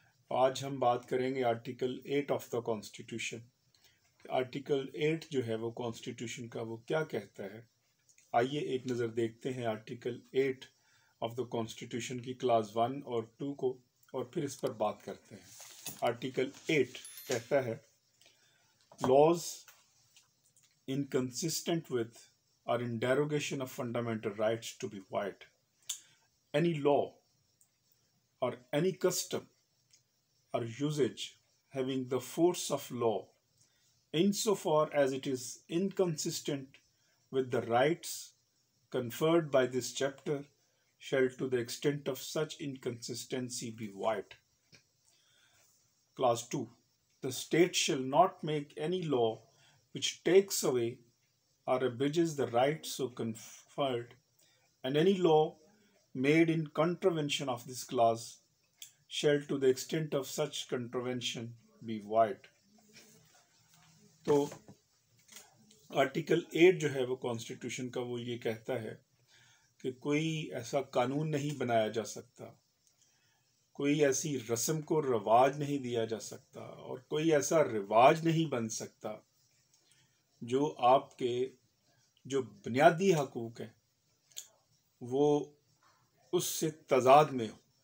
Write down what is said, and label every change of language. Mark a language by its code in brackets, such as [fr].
[hi] आज हम बात करेंगे article 8 of the constitution. Article 8 जो है वो कॉन्स्टिट्यूशन का वो क्या कहता है। आइए एक नज़र देखते हैं आर्टिकल 8 ऑफ द कॉन्स्टिट्यूशन की क्लास 1 और 2 को, और फिर इस पर बात करते हैं। आर्टिकल 8 कहता है, [en] Laws inconsistent with or in derogation of fundamental rights to be void. Any law or any custom or usage having the force of law insofar as it is inconsistent with the rights conferred by this chapter shall to the extent of such inconsistency be void. Clause 2. The state shall not make any law which takes away or abridges the rights so conferred, and any law made in contravention of this clause shall to the extent of such contravention be void. [hi] तो article 8 जो है वो constitution का वो ये कहता है कि कोई ऐसा कानून नहीं बनाया जा सकता, कोई ऐसी रस्म को रवाज नहीं दिया जा सकता और कोई ऐसा रिवाज नहीं बन सकता जो आपके जो बुनियादी हकूक़ हैं वो उससे तज़ाद में हो।